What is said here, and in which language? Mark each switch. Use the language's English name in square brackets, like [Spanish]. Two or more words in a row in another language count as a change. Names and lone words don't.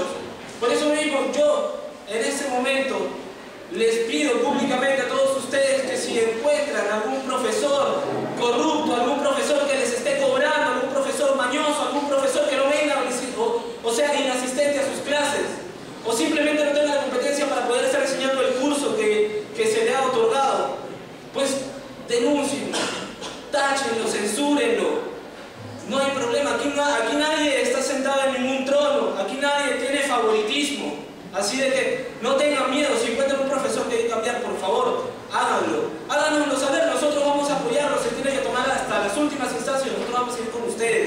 [Spanish] Por eso mismo yo, en este momento, les pido públicamente a todos ustedes que si encuentran algún profesor corrupto, algún profesor que les esté cobrando, algún profesor mañoso, algún profesor que no venga o sea inasistente a sus clases, o simplemente no tenga la competencia para poder estar enseñando el curso que se le ha otorgado, pues denúncienlo, táchenlo, censúrenlo. No hay problema, aquí nadie está sentado en ningún trono, aquí nadie tiene favoritismo. Así de que no tengan miedo, si encuentran un profesor que hay que cambiar, por favor, háganlo. Háganoslo saber, nosotros vamos a apoyarlos, se tiene que tomar hasta las últimas instancias, nosotros vamos a ir con ustedes.